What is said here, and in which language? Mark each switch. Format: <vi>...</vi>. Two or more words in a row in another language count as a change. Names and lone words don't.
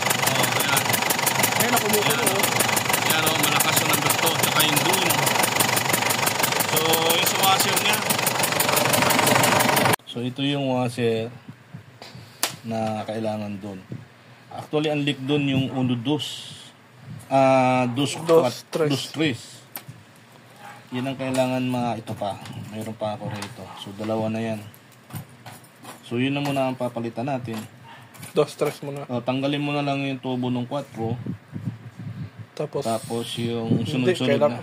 <tl>Ayan. Ayun, nakumukulo. Yan o, malakas yung number 2, tsaka yung doon. So, yung sa washer niya. So, ito yung washer na kailangan doon. Actually, ang leak doon yung uno dos. Dos tres. dos tres. Yan ang kailangan mga ito pa. Mayroon pa ako rito. So, dalawa na yan. So, yun na muna ang papalitan natin. 2-3 muna. Tanggalin mo na lang yung tubo ng 4. Tapos yung Hindi, sunod-sunod na.</tl>